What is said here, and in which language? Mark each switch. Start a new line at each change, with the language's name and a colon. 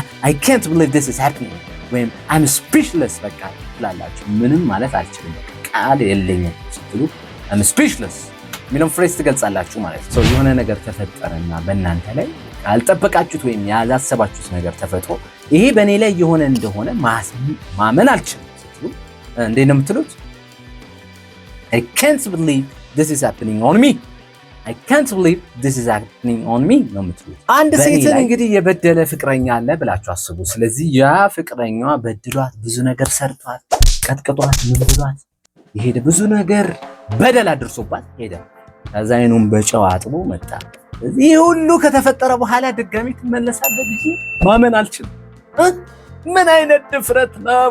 English: I can't believe this is happening
Amharic: ወይም
English: I'm speechless
Amharic: በቃ ትላላችሁ። ምንም ማለት አልችልም በቃ ቃል የለኝም ስትሉ I'm speechless የሚለውን ፍሬዝ ትገልጻላችሁ ማለት ነው። የሆነ ነገር ተፈጠረና በእናንተ ላይ ያልጠበቃችሁት ወይም ያላሰባችሁት ነገር ተፈጥሮ ይሄ በእኔ ላይ የሆነ እንደሆነ ማመን አልችልም ስትሉ እንዴት ነው የምትሉት?
English: I can't believe this is happening on me. I can't believe this is happening on me
Amharic: ነው የምትሉት። አንድ ሴትን እንግዲህ የበደለ ፍቅረኛ አለ ብላችሁ አስቡ። ስለዚህ ያ ፍቅረኛዋ በድሏት ብዙ ነገር ሰርቷት ቀጥቅጧት ምን ብሏት የሄደ ብዙ ነገር በደል አድርሶባት ሄደ። ከዛ አይኑን በጨው አጥቦ መጣ። ይህ ሁሉ ከተፈጠረ በኋላ ድጋሚ ትመለሳለህ ብዬ ማመን አልችልም። ምን አይነት ድፍረት ነው?